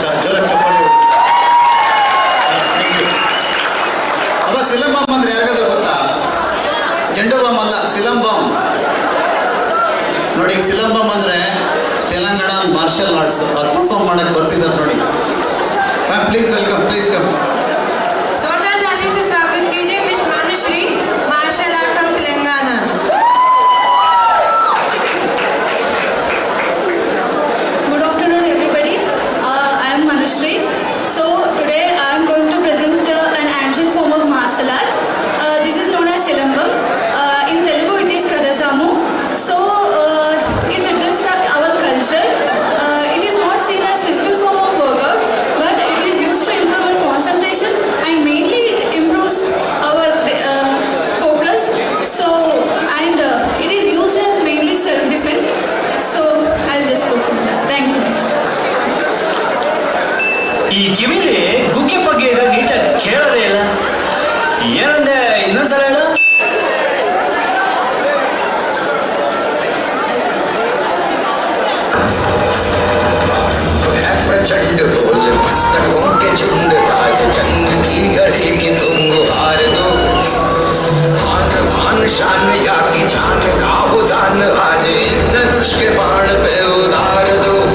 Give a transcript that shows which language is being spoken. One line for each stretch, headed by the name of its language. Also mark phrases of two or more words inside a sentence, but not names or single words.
Kannada: ಜೋರಾಗಿ ಚಪ್ಪಾಳೆ. ಅವ ಸಿಲಂ ಬಾಂಬ್ ಅಂದ್ರೆ ಯಾರಿಗಾದ್ರೂ ಗೊತ್ತಾ? ಜೆಂಡು ಬಾಂಬ್ ಅಲ್ಲ, ಸಿಲಂ ಬಾಂಬ್. ನೋಡಿ, ಸಿಲಂ ಬಾಂಬ್ ಅಂದ್ರೆ ತೆಲಂಗಾಣ
English: martial arts.
Kannada: ಅವ್ರು ಪರ್ಫಾರ್ಮ್ ಮಾಡಕ್ಕೆ ಬರ್ತಿದ್ದಾರೆ ನೋಡಿ.
English: Ma'am please welcome, please come.
Hindi: जोरदार ताली से स्वागत कीजिए मिस मानुश्री,
English: martial art from Telangana. Good afternoon everybody. I am Manushree. So today I am going to present an ancient form of martial art. This is known as Silambam. In Telugu it is Karasamu. So it represents our culture. It is not seen as physical form of workout, but it is used to improve our concentration and mainly it improves our focus. So and it is used as mainly self-defense. So I'll just perform that. Thank you.
Kannada: ಈ ಕಿವಿಲಿ ಗುಗ್ಗೆ ಬಗ್ಗೆ ಇರೋ ನೀಟಾಗಿ ಕೇಳೋದೇ ಇಲ್ಲ. ಏನಂದೆ ಇನ್ನೊಂದ್ಸಲ ಹೇಳು.
Hindi: प्रचंड बोल मस्तकों के झुंड राज जंग की घड़ी की तुम गुहार दो. आन बान शान या की जान का हो दान आज धनुष के बाण पे उतार दो.